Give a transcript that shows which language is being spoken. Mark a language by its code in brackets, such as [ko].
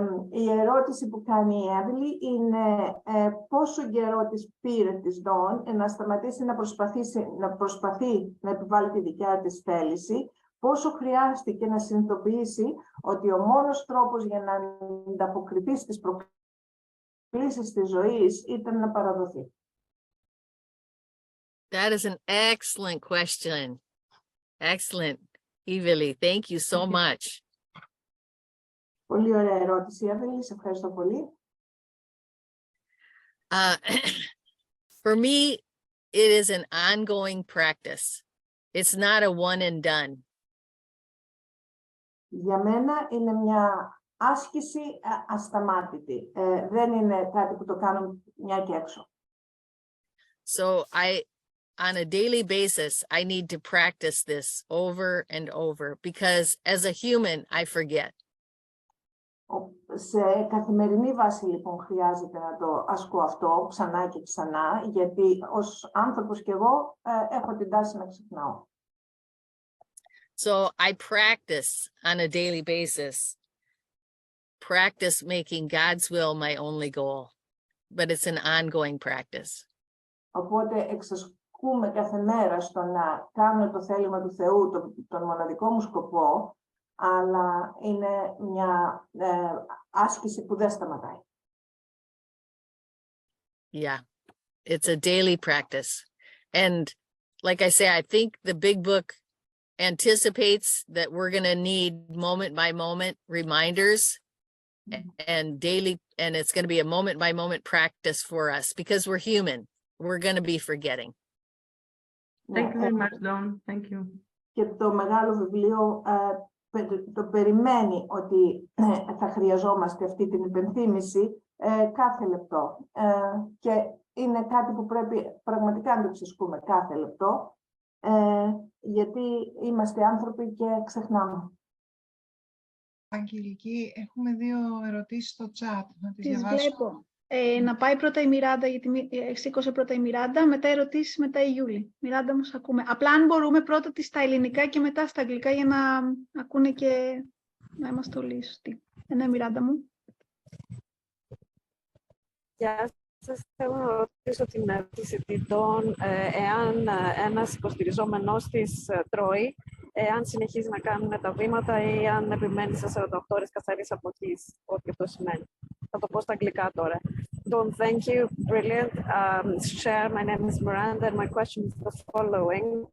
[el] Η ερώτηση που κάνει η Εύλη είναι πόσο καιρό της πήρε της Dawn να σταματήσει να προσπαθεί να επιβάλλει τη δικιά της θέληση, πόσο χρειάστηκε να συνειδητοποιήσει ότι ο μόνος τρόπος για να ανταποκριθεί στις προκλήσεις της ζωής ήταν να παραδοθεί. [en] That is an excellent question. Excellent, Evili. Thank you so much. [el] Πολύ ωραία ερώτηση, Εύλη. Σε ευχαριστώ πολύ. [en] For me, it is an ongoing practice. It's not a one and done. [el] Για μένα είναι μια άσκηση ασταμάτητη. Δεν είναι κάτι που το κάνω μια και έξω. [en] So on a daily basis, I need to practice this over and over because as a human, I forget. [el] Σε καθημερινή βάση λοιπόν χρειάζεται να το ασκώ αυτό ξανά και ξανά, γιατί ως άνθρωπος κι εγώ έχω την τάση να ξεχνάω. [en] So I practice on a daily basis, practice making God's will my only goal, but it's an ongoing practice. [el] Οπότε εξασκούμε κάθε μέρα στο να κάνω το θέλημα του Θεού, τον μοναδικό μου σκοπό, αλλά είναι μια άσκηση που δεν σταματάει. [en] Yeah, it's a daily practice. And like I say, I think the big book anticipates that we're going to need moment by moment reminders and daily, and it's going to be a moment by moment practice for us because we're human. We're going to be forgetting. Thank you very much, Dawn. Thank you. [el] Και το μεγάλο βιβλίο το περιμένει ότι θα χρειαζόμαστε αυτή την υπενθύμηση κάθε λεπτό. Και είναι κάτι που πρέπει πραγματικά να το εξασκούμε κάθε λεπτό, γιατί είμαστε άνθρωποι και ξεχνάμε. Αγγελική, έχουμε 2 ερωτήσεις στο chat. Να τις Τις διαβάσω. βλέπω. Να πάει πρώτα η Μιράντα, γιατί σήκωσε πρώτα η Μιράντα, μετά ερωτήσεις, μετά η Γιούλη. Μιράντα, μας ακούμε. Απλά αν μπορούμε πρώτα στα ελληνικά και μετά στα αγγλικά για να ακούνε και να είμαστε όλοι σωστοί. Ναι, Μιράντα μου. Γεια σας. Θέλω να ρωτήσω την ερώτηση τίτων, εάν ένας υποστηριζόμενος της τρώει, εάν συνεχίζει να κάνει τα βήματα ή αν επιμένει σε 48 ώρες καθαρής αποχής, ό,τι αυτό σημαίνει. Θα το πω στα αγγλικά τώρα. [en] Don, thank you. Brilliant. Share, my name is Miranda, and my question is the following.